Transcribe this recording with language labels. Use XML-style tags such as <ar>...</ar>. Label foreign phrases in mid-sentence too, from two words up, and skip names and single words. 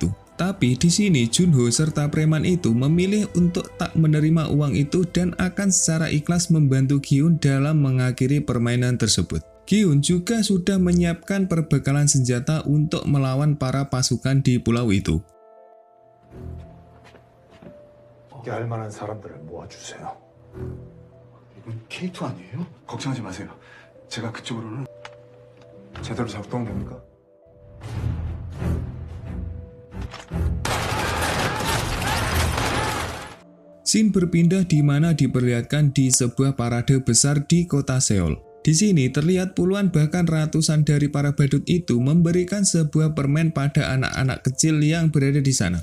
<id>Tapi di sini Junho serta preman itu memilih untuk tak menerima uang itu dan akan secara ikhlas membantu Gi-hun dalam mengakhiri permainan tersebut. Gi-hun juga sudah menyiapkan perbekalan senjata untuk melawan para pasukan di pulau itu.</id> <ko>거기 할 만한 사람들을 모아주세요. 이건 K2 아니에요? 걱정하지 마세요. 제가 그쪽으로는 제대로 작동됩니까?</ko> <id>Scene berpindah di mana diperlihatkan di sebuah parade besar di kota Seoul. Di sini terlihat puluhan bahkan ratusan dari para badut itu memberikan sebuah permen pada anak-anak kecil yang berada di sana.</id>